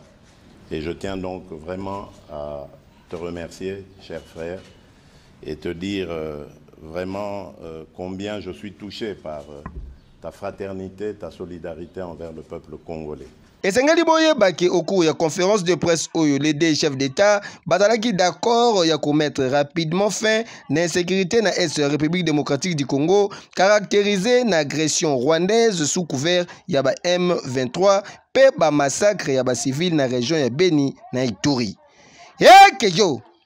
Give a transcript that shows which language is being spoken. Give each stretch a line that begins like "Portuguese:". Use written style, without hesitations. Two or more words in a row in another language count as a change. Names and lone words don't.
French: Et je tiens donc vraiment à te remercier, cher frère, et te dire vraiment combien je suis touché par ta fraternité, ta solidarité envers le peuple congolais. Et
Lingala: Sengeli Boyeba
French: qui au cours de la conférence de presse où les deux chefs d'État batalaki d'accord ya mettre rapidement fin à l'insécurité dans la République démocratique du Congo caractérisée une agression rwandaise sous couvert
Lingala: ya ba M23 pe ba massacre ya ba civil na région ya Beni na Ituri.
French: Kejo